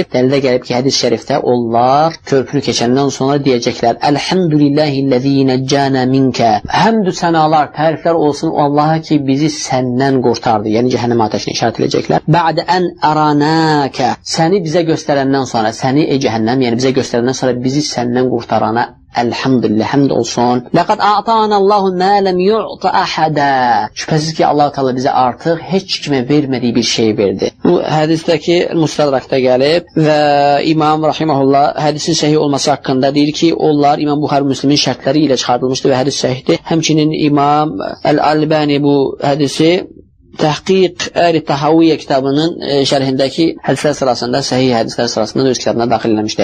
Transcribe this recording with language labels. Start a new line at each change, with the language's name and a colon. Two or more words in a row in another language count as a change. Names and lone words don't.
Azerbaijani: Dəlildə gəlib ki, hədis şərifdə onlar körpünü keçəndən sonra deyəcəklər:
Arabic: الحمد لله الذي نجانا منك.
Azerbaijani: Həmdü sənalar, təriflər olsun Allaha ki, bizi səndən qurtardı. Yəni cəhənnəm atəşini işarət edəcəklər.
Arabic: بعد أن أراناك.
Azerbaijani: Səni bizə göstərəndən sonra, səni ey cəhənnəm, yəni bizə göstərəndən sonra bizi səndən qurtarana elhamdülillah, həmd olsun.
Arabic: لقد أعطانا الله ما لم يعط أحدا.
Azerbaijani: Şübhəsiz ki, Allah Teala bizə artıq heç kimə vermədiyi bir şey verdi. Bu hədisdəki Müstədrakda gəlib və İmam rahimehullah hədisin səhih olması haqqında deyir ki, onlar İmam Buxari Müslimin şərtləri ilə çıxardılmışdı və hədis səhihdir. Həmçinin İmam Əl-Albani bu hədisi Təhqiq Əli Tahaviyyə kitabının şərhindəki hədislər sırasında, səhih hədislər sırasında öz kitabına daxil eləmişdir.